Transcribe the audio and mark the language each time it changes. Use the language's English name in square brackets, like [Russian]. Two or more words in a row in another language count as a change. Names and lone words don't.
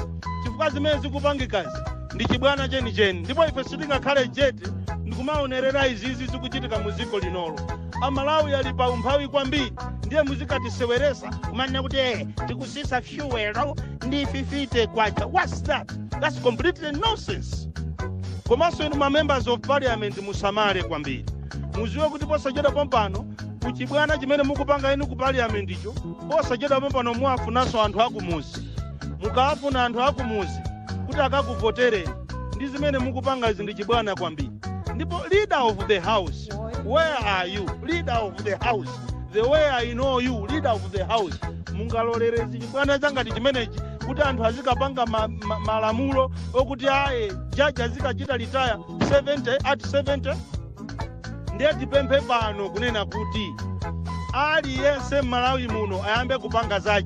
[Nyanja] Chifukwa zimene zikupangikazi ndi chibwana cheni. Ndipo ife sitingakhale jeti ndikumaonerera izizi zikuchitika muziko linolo. Amalawi ali pa umphawi kwambiri ndiye muzikatiseweresa kumanena kuti tikusisa fuel ndi 50 kwacha. [English] What's that? That's completely nonsense. [Nyanja] Komanso inu ma [English] members of parliament [Nyanja] musamale kwambiri. Muziwe kuti posachedwa pompano kuchibwana chimene mukupanga inu ku parliament icho posachedwa pompano muafunanso anthu akumuzi. Mukafuna anthu akumuzi kuti akakuvotereni ndi zimene mukupanga izi ndi chibwana kwambiri. [English] Ndipo leader of the house, where are you? Leader of the house, the way I know you, leader of the house. [Nyanja] Mungalolere chibwana changati chimenechi kuti anthu azikapanga malamulo okuti judge azikachita retire 70 at 70. Ndiye tipemphe pano kunena kuti aliyense Malawi muno ayambe kupanga zache.